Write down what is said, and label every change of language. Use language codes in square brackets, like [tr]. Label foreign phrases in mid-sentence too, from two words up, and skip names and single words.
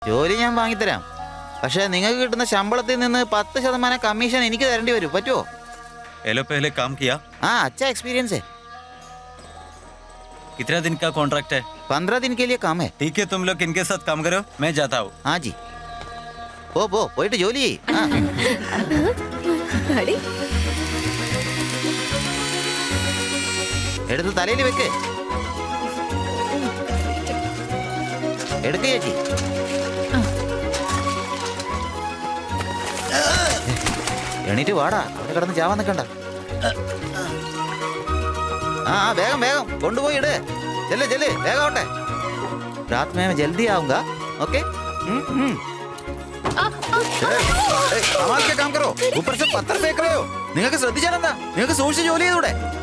[ml] ജോലി ഞാൻ വാങ്ങിത്തരാം. പക്ഷെ നിങ്ങൾക്ക് കിട്ടുന്ന ശമ്പളത്തിൽ നിന്ന് 10% കമ്മീഷൻ എനിക്ക് തരേണ്ടി വരും. പറ്റുമോ? [hi] एलो पहले काम किया? हाँ, अच्छा एक्सपीरियंस है. कितना दिन का कॉन्ट्रैक्ट है? 15 दिन के लिए काम है. ठीक है, तुम लोग इनके साथ काम करो, मैं जाता हूँ. हाँ जी. [ml] പോ പോയിട്ട് ജോലി ചെയ്യ്. എടുത്ത് തലയിൽ വെക്ക്. എടുക്ക് ചേച്ചി. എണീറ്റ് വാടാ, അവിടെ കിടന്ന് ചാവാൻ നിൽക്കണ്ട. വേഗം വേഗം കൊണ്ടുപോയി ഇട്. ചെല്ല് ചെല്ല്, വേഗം ആവട്ടെ. [hi] रात में मैं जल्दी आऊंगा. ओके? संभाल के काम करो. ऊपर से पत्थर फेंक रहे हो. [ml] നിങ്ങൾക്ക് ശ്രദ്ധിച്ചാലെന്താ? നിങ്ങൾക്ക് സൂക്ഷിച്ച് ജോലി ചെയ്തൂടെ?